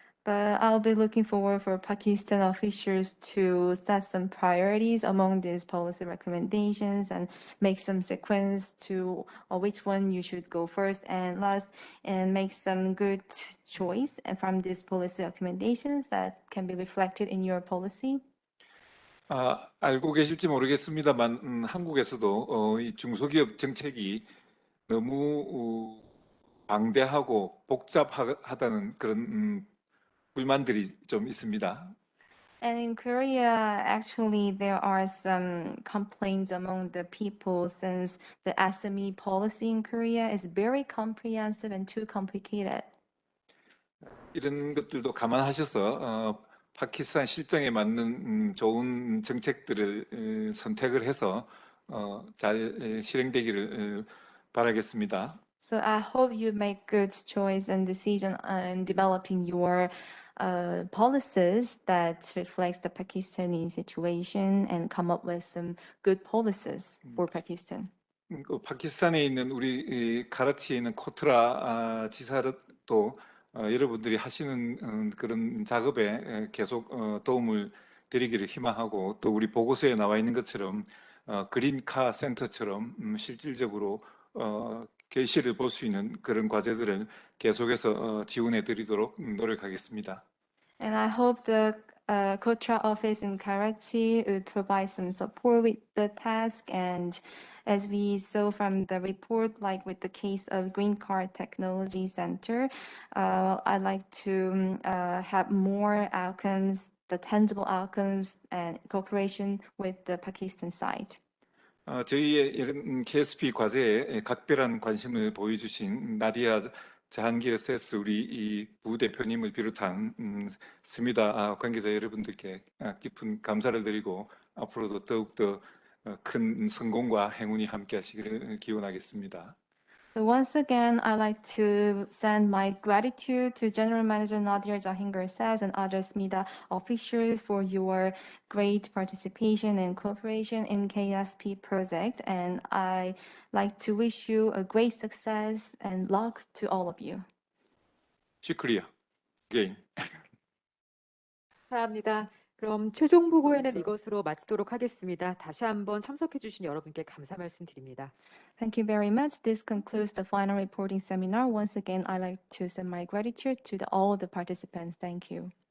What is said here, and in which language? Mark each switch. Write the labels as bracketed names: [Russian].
[English] But I'll be looking forward for Pakistan officials to set some priorities among these policy recommendations and make some sequence to which one you should go first and last, and make some good choice from these policy recommendations that can be reflected in your policy. [Korean] 알고 계실지 모르겠습니다만 한국에서도 이 중소기업 정책이 너무 방대하고 복잡하다는 그런 불만들이 좀 있습니다. [English] And in Korea, actually, there are some complaints among the people since the SME policy in Korea is very comprehensive and too complicated. [Korean] 이런 것들도 감안하셔서 파키스탄 실정에 맞는 좋은 정책들을 선택을 해서 잘 실행되기를 바라겠습니다. [English] So I hope you make good choice and decision in developing your policies that reflects the Pakistani situation and come up with some good policies for Pakistan. [Korean] 파키스탄에 있는 우리 카라치에 있는 코트라 지사도 여러분들이 하시는 그런 작업에 계속 도움을 드리기를 희망하고 또 우리 보고서에 나와 있는 것처럼 그린카 센터처럼 실질적으로 결실을 볼 수 있는 그런 과제들을 계속해서 지원해 드리도록 노력하겠습니다. [English] And I hope the Kotra office in Karachi would provide some support with the task. And as we saw from the report, like with the case of Green Card Technology Center, I'd like to have more outcomes, the tangible outcomes and cooperation with the Pakistan side. [Korean] 저희의 이런 KSP 과제에 각별한 관심을 보여주신 나디아 자한기르 세스 우리 이 부대표님을 비롯한 스미다 관계자 여러분들께 깊은 감사를 드리고 앞으로도 더욱더 큰 성공과 행운이 함께 하시기를 기원하겠습니다. [English] So once again, I'd like to send my gratitude to General Manager Nadir Jahingar Says and other SMIDA officials for your great participation and cooperation in KSP project. And I like to wish you a great success and luck to all of you. 슈크리야. 게임. [Korean] 감사합니다. 그럼 최종 보고에는 이것으로 마치도록 하겠습니다. 다시 한번 참석해주신 여러분께 감사 말씀드립니다. [English] Thank you very much. This concludes the final reporting seminar. Once again, I'd like to send my gratitude to all the participants. Thank you.